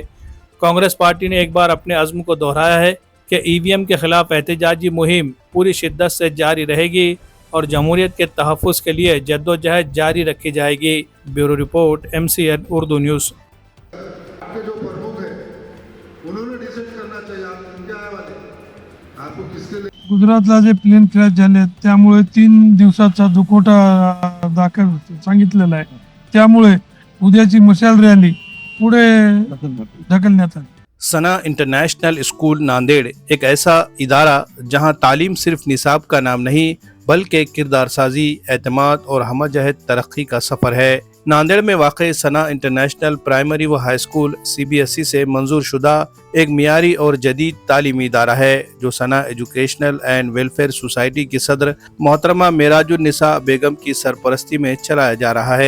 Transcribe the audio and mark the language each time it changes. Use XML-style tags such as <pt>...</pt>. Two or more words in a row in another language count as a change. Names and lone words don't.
<ur>کانگریس پارٹی نے ایک بار اپنے عزم کو دہرایا ہے کہ ای وی ایم کے خلاف احتجاجی مہم پوری شدت سے جاری رہے گی اور جمہوریت کے تحفظ کے لیے جدوجہد جاری رکھی جائے گی۔ بیورو رپورٹ MCN اردو نیوز۔ جو پرمکھ ہیں انہوں نے ڈیسائیڈ کرنا چاہیے آپ ان کے آئے والے آپ کو کس کے لیے</ur> <mr>गुजरातला जे प्लेन क्रॅश झाले त्यामुळे 3 दिवसाचा दुखोटा दाखल सांगितलेला आहे, त्यामुळे उद्याची मशाल रॅली पुढे ढकलण्यात आली।</mr> <ur>ثنا انٹرنیشنل اسکول ناندیڑ ایک ایسا ادارہ جہاں تعلیم صرف نصاب کا نام نہیں بلکہ کردار سازی، اعتماد اور ہمہ جہت ترقی کا سفر ہے۔ ناندیڑ میں واقع ثنا انٹرنیشنل پرائمری و ہائی اسکول CBSE سے منظور شدہ ایک معیاری اور جدید تعلیمی ادارہ ہے جو ثنا ایجوکیشنل اینڈ ویلفیئر سوسائٹی کی صدر محترمہ معراج النساء بیگم کی سرپرستی میں چلایا جا رہا ہے۔</ur>